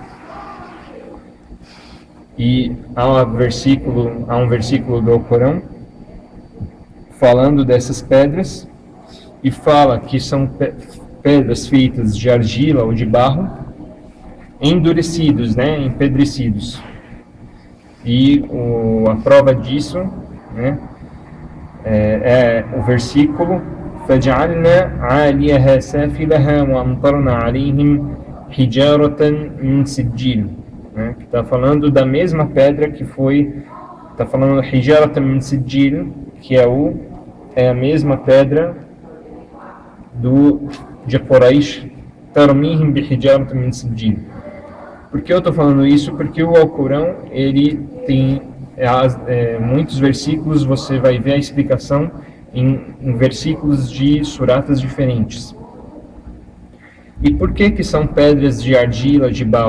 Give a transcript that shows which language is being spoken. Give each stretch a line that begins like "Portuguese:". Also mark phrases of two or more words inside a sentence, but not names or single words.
Portuguese: E há um versículo do Corão falando dessas pedras, e fala que são pedras feitas de argila ou de barro, endurecidos, né, empedrecidos. E a prova disso, né, é o versículo
Arabic: فَجَعَلْنَا عَالِيَهَا سَافِلَهَا وَأَمْطَرْنَا عَلَيْهِمْ حِجَارَةً مِنْ سِجِّيلٍ,
Portuguese: né, que está falando da mesma pedra que está falando
Arabic: حِجَارَةً مِنْ سِجِّيلٍ,
Portuguese: que é a mesma pedra de Quraysh,
Arabic: تَرْمِيهِمْ بِحِجَارَةٍ مِنْ سِجِّيلٍ.
Portuguese: Por que eu estou falando isso? Porque o Alcorão, ele tem muitos versículos, você vai ver a explicação em versículos de suratas diferentes. E por que são pedras de argila, de barro?